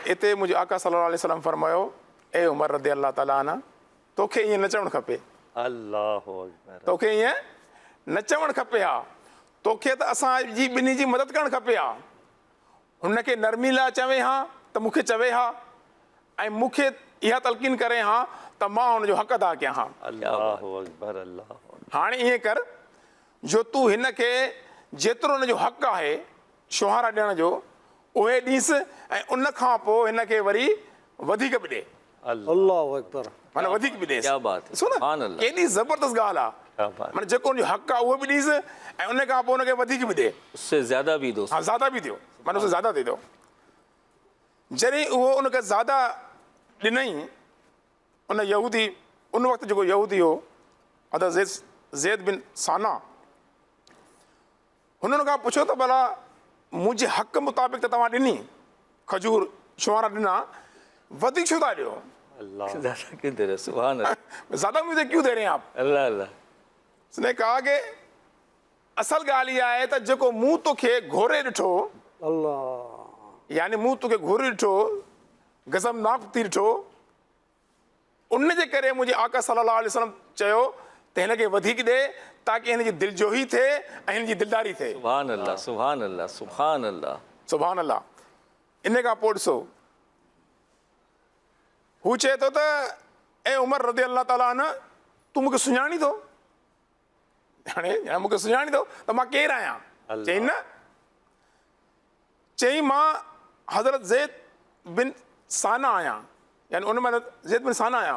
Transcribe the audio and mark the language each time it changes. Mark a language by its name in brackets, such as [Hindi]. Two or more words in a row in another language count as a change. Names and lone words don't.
[Sindhi] इते मुंहिंजे आका [Arabic] صلى الله عليه وسلم [Sindhi] फरमायो, ए उमर [Arabic] رضي الله تعالى عنها, [Sindhi] तोखे ईअं न चवणु खपे, [Arabic] الله أكبر. [Sindhi] तोखे ईअं न चवणु खपे हा, तोखे त असांजी ॿिन्ही जी मदद करणु खपे हा। हुनखे नरमी लाइ चवे हा त मूंखे चवे हा, ऐं मूंखे इहा तलक़ीन करे हा त मां हुनजो हक़ अदा कयां हा। [Arabic] الله أكبر، الله أكبر. [Sindhi] हाणे ईअं कर जो तूं हिनखे जेतिरो हुनजो हक़ आहे शुहारा ॾियण जो उहे ॾींसि, ऐं उन खां पोइ हिनखे वरी वधीक बि ॾे, [Arabic] الله أكبر. [Sindhi] माना वधीक बि ॾेसि। [Hindi] क्या बात है, [Sindhi] ॾिसो न [Arabic] سبحان الله. [Sindhi] केॾी ज़बरदस्त ॻाल्हि आहे। [Hindi] क्या बात। [Sindhi] माना जेको हुनजो हक़ आहे उहो बि ॾींसि, ऐं उन खां पोइ हुनखे वधीक बि ॾे। [Hindi] उससे ज़्यादा भी दो। हाँ, ज़्यादा भी दियो, माना उसे ज़्यादा दे दो। [Sindhi] जॾहिं उहो उनखे ज़्यादा ॾिनई, उन यहूदी, उन वक़्तु जेको यहूदी हो हज़रत ज़ैद बिन साना, हुननि खां पुछो त भला मुंहिंजे हक़ मुताबिक़ त तव्हां ॾिनी खजूर शुआरा ॾिना, वधीक छो था ॾियो? अल्लाह। [Hindi] ज़्यादा क्यों दे रहे, [Arabic] سبحان الله, [Hindi] ज़्यादा मुझे क्यों दे रहे हैं आप? अल्लाह अल्लाह। उसने कहा कि [Sindhi] असल ॻाल्हि इहा आहे त जेको मूं तोखे घोरे ॾिठो, अल्लाह। यानी मूं तोखे घोरे ॾिठो, गज़बनाक थी ॾिठो, उन जे करे मुंहिंजे आका [Arabic] صلى الله عليه وسلم [Sindhi] चयो त हिनखे वधीक ॾे ताकी हिनजी दिलजोही थिए ऐं हिनजी दिलदारी थिए। [Arabic] سبحان الله، سبحان الله، سبحان الله. سبحان الله. [Sindhi] इन खां पोइ ॾिसो, हू चए थो त ए उमर [Arabic] رضي الله تعالى عنه, [Sindhi] तूं मूंखे सुञाणी थो? हाणे मूंखे सुञाणी थो त मां केरु आहियां? चई न, चई मां हज़रत ज़ैद बिन साना आहियां, यानी उन महिल ज़ैद बिन साना आहियां।